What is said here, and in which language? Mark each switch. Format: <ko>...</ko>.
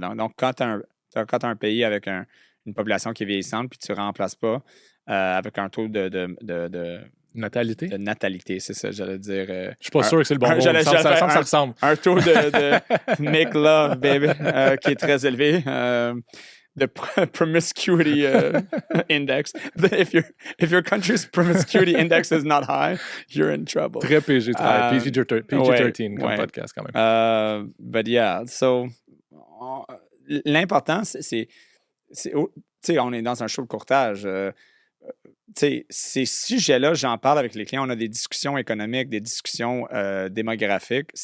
<fr>Donc quand tu as un pays avec une population qui est vieillissante, puis tu ne remplaces pas avec un taux de natalité. De natalité, c'est ça, j'allais dire. Je suis pas sûr que c'est le bon mot. Ça ressemble. Un taux de</fr> <en>make love, baby,</en> <fr>qui est très élevé.</fr> <en>The promiscuity index. If your country's promiscuity index is not high, you're in trouble.</en> <fr>Très PG-13 comme podcast quand même.</fr> <en>But yeah, so</en> <fr>l'important, c'est on est dans un show de courtage. Ces sujets-là, j'en parle avec les clients. On a des discussions économiques, des discussions démographiques.</fr>